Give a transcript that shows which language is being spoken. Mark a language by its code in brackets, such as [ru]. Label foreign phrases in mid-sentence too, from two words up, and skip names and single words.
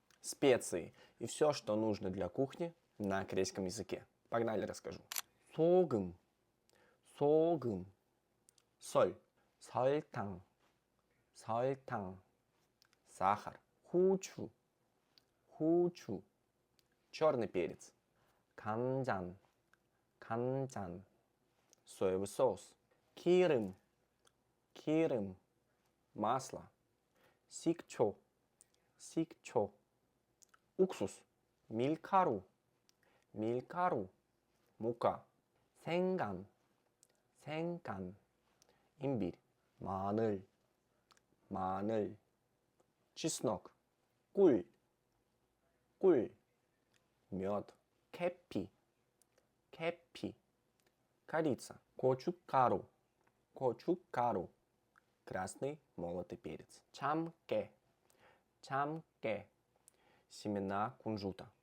[ru] специи и все, что нужно для кухни на корейском языке. Погнали, расскажу. [ko] 소금, 소금, соль, 설탕, 설탕, сахар, 후추, 후추, [ru] черный перец, [ko] 간장, 간장, [ru] соевый соус, [ko] 기름, 기름, масло, 식초, 식초, уксус, 밀가루, 밀가루, мука, 생강, 생강, имбирь, 마늘, 마늘, чеснок, 꿀, 꿀, мед, 계피, 계피, корица, 고춧가루, 고춧가루, [ru] красный молотый перец, [ko] 참깨, 참깨, [ru] семена кунжута,